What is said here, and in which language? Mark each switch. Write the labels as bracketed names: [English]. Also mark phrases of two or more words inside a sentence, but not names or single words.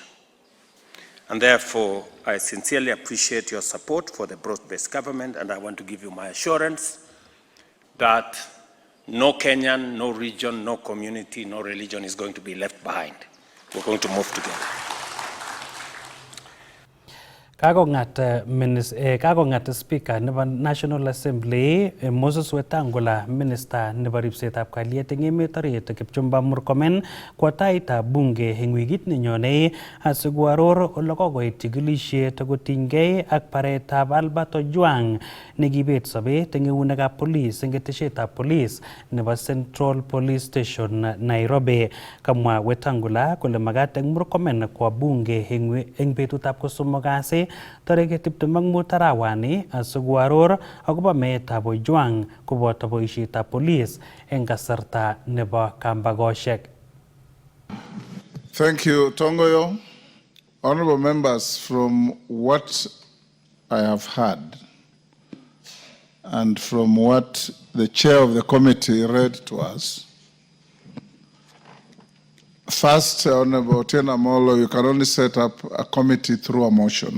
[English] And therefore, I sincerely appreciate your support for the broad-based government, and I want to give you my assurance that no Kenyan, no region, no community, no religion is going to be left behind. We're going to move together. [Kalenjin] Kakongat Speaker nebo National Assembly Moses Wetangula, Minister nebo ripsetab kalyet eng emet orit Kipchumba Murkomen kwa taitab bunge eng wikit nenyone asikoaror ole kokoit chikilisiet kotinygei ak baretab Albert Ojwang nekibet sobet eng eunekab police eng ketesietab police nebo Central Police Station Nairobi. Kamwa Wetangula kole magat eng Murkomen kwa bunge eng betutab kosomok kasi tariki 25 arawani asikoaror akobo meetab Ojwang koboto boisietab police eng kasarta nebo kambagoshek. [English] Thank you, Tongoyo. Honorable members, from what I have heard and from what the chair of the committee read to us, first, Honorable Otieno Amollo, you can only set up a committee through a motion.